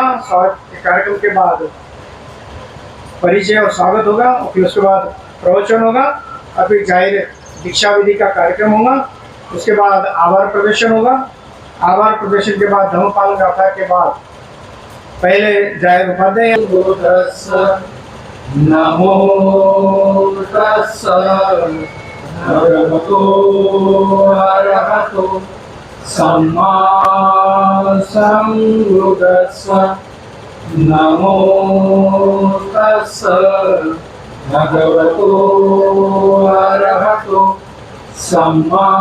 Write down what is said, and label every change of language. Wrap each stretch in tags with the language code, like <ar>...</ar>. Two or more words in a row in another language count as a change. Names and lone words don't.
<hi>स्वागत के कार्यक्रम के बाद परिचय और स्वागत होगा, और फिर उसके बाद प्रवचन होगा, और फिर जाहिर दीक्षा विधि का कार्यक्रम होगा। उसके बाद आभार प्रदर्शन होगा। आभार प्रदर्शन के बाद धम्मपाल गाथा के बाद पहले जाहिर उपाध्याय</hi> <pi>नमो तस्स भगवतो अरहतो सम्मा सम्बुद्दस्स नमो तस्स भगवतो अरहतो सम्मा</pi>